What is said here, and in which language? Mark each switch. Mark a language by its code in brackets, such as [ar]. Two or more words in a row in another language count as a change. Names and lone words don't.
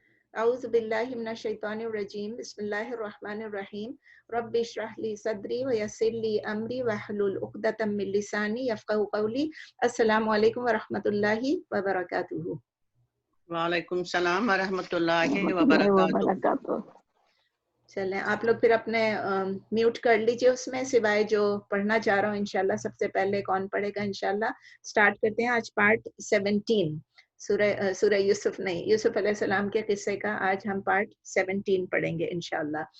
[ar] أعوذ بالله من الشيطان الرجيم بسم الله الرحمن الرحيم رب اشرح لي صدري ويسر لي أمري واحلل عقدة من لساني يفقهوا قولي. السلام عليكم ورحمة الله وبركاته. وعليكم السلام ورحمة الله و رحمة الله و بركاته. بركاته. [hi] चलें आप लोग फिर अपने म्यूट कर लीजिए उसमें, सिवाय जो पढ़ना चाह रहा हूँ इंशाल्लाह। सबसे पहले कौन पढ़ेगा इंशाल्लाह। स्टार्ट करते हैं आज पार्ट 17 सूरह यूसुफ नहीं, यूसुफ अलैहिस्सलाम के किस्से का आज हम पार्ट 17 पढ़ेंगे इंशाल्लाह।